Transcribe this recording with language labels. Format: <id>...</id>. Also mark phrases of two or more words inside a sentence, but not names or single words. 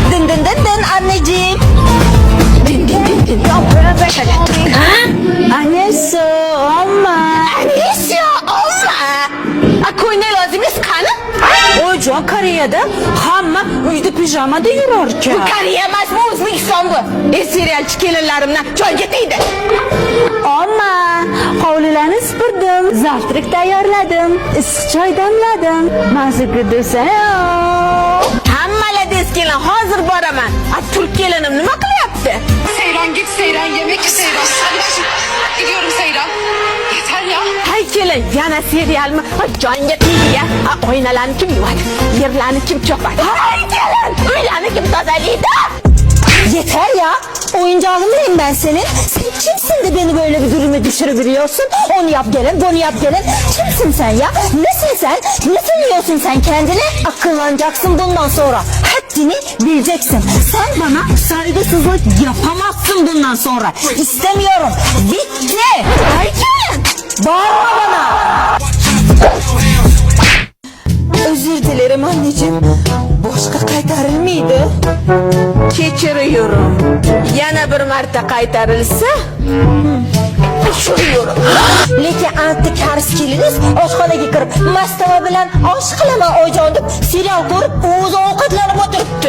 <tr>dın dın dın anneciğim. Din din din din. Annesi olma. Annesi olma. Koyuna lazım iskanı. Oca Kore'de hamma uydu pijamada yürürken.</tr> <uz>Bu Kore emas, bu O'zbekiston bu. Serialchi kelinlarimdan choy ketaydi. Amma hovlilarni supurdim, zavtrak tayyorladim, issiq choy damladim. Mazza desa. Hammaladiz kelin, hozir boraman. Turk kelinim nima qilyapti?</uz> <tr>Seyran git Seyran, yemek Seyran. Gidiyorum Seyran. Yeter ya.</tr> <uz>Hay kelin, yana serialmi? Jonga tegdi ya. Oynalarni kim yuvadi? Yerlarni kim chopadi? Hay kelin, uylarni kim tozalaydi?</uz> <tr>Yeter ya. Oyuncağını mıyım ben senin? Sen kimsin de beni böyle bir duruma düşürebiliyorsun? Onu yap gelin, bunu yap gelin. Kimsin sen ya? Nesin sen? Ne sanıyorsun sen kendine? Akıllanacaksın bundan sonra. Haddini bileceksin. Sen bana saygısızlık yapamazsın bundan sonra. İstemiyorum. Bitti. Erken. Bağırma bana. Özür dilerim anneciğim.</tr> <uz>Boşqa qaytarilmaydi. Kechiriyorum. Yana bir marta qaytarilsa, tushiriyorum. Lekin anti karis keliniz oshxonaga kirib, mastava bilan osh qilaman oyijon deb serial ko'rib, o'zi ovqatlanib o'tiribdi.</uz>